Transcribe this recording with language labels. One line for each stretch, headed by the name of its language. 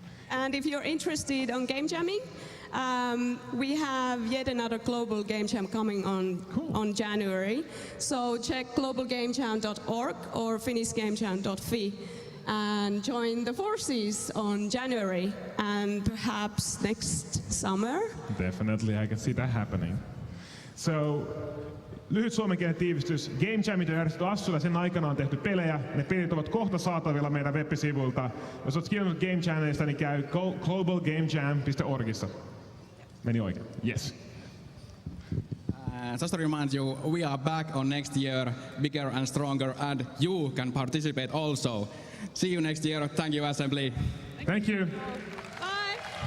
English: And if you're interested on game jamming, we have yet another global game jam coming on January. So check globalgamejam.org or finishgamejam.fi and join the forces on January and perhaps next summer. Definitely, I can see that happening.
Finnish: So, lyhyt suomenkielinen tiivistys. Game Jamit on järjestetty Assulla, sen aikana on tehty pelejä. Ne pelit ovat kohta saatavilla meidän web-sivuilta. Jos olet kiinnostunut Game Jamista, niin käy globalgamejam.orgissa. Meni oikein. Yes.
English: Just to remind you, we are back on next year, bigger and stronger, and you can participate also. See you next year. Thank you, Assembly. Thank you. Bye!